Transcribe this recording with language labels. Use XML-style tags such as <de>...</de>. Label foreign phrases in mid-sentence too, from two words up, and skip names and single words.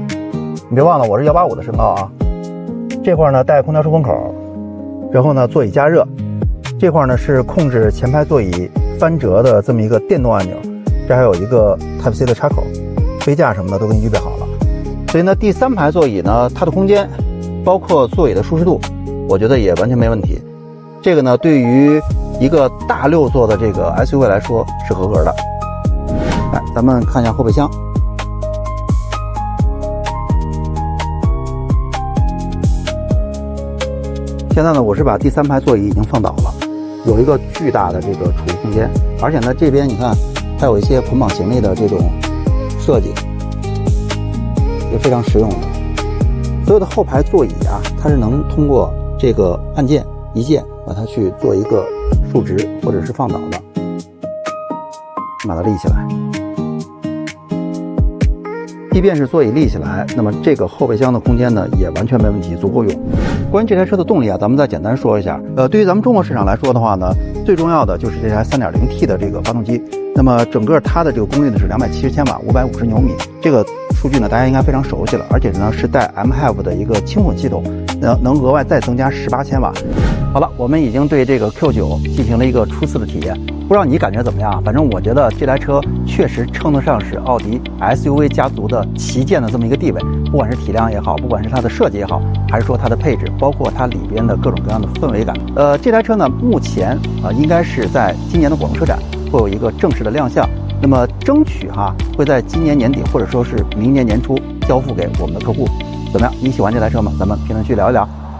<zh>你別忘了我是185的身高啊。這塊呢帶空調出風口，然後呢座椅加熱，這塊呢是控制前排座椅翻折的這麼一個電動按鈕，這還有一個 Type-C 的插口，杯架什麼的都給你預備好了。所以呢第3排座椅呢它的空間包括座椅的舒適度，我覺得也完全沒問題。這個呢對於一個大6座的這個 SUV 來說是合格的。來，咱們看一下後備箱。現在呢我是把第3排座椅已經放倒了，有一個巨大的這個儲物空間，而且呢這邊你看它有一些捆綁行李的這種設計，也非常實用的。所有的後排座椅啊，它是能通過這個按键一键把它去做一個竖直或者是放倒的，把它立起来。即便是座椅立起来，那麼這個后備箱的空間呢也完全沒問題，足夠用。關於這台車的動力啊，咱們再簡單說一下。對於咱們中國市場來說的話呢，最重要的就是這台 3.0T 的這個發動機。那麼整個它的這個功率呢是270千瓦，550牛米。這個數據呢大家應該非常熟悉了，而且呢是帶 MHEV 的一個轻混系統，能額外再增加18千瓦。好了，我們已经对这个 Q9 进行了一个初次的体驗，不知道你感覺怎麼樣？反正我覺得這台車確實稱得上是奧迪 SUV 家族的旗艦的這麼一個地位，不管是體量也好，不管是它的設計也好，還是說它的配置，包括它裡邊的各種各樣的氛圍感。這台車呢目前應該是在今年的廣州車展會有一個正式的亮相，那麼爭取會在今年年底或者說是明年年初交付給我們的客戶。怎麼樣？你喜歡這台車嗎？咱們評論區聊一聊。</zh>